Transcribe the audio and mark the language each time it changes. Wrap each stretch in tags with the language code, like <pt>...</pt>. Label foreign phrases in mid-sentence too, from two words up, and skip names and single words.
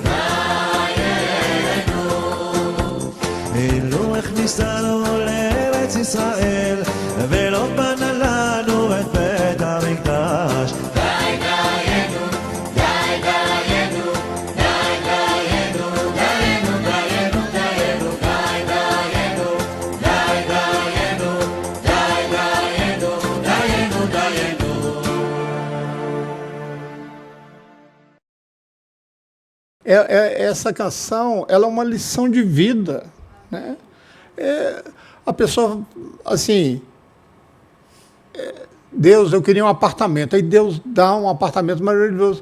<he>אילו הכניסנו לארץ ישראל, ולא בנה לנו את בית המקדש. די דיינו, די דיינו, די דיינו, דיינו, דיינו, דיינו, די דיינו, די דיינו, די דיינו, דיינו, דיינו.</he> <pt>Essa canção, ela é uma lição de vida, né? A pessoa, assim, Deus, eu queria um apartamento, aí Deus dá um apartamento maravilhoso.</pt>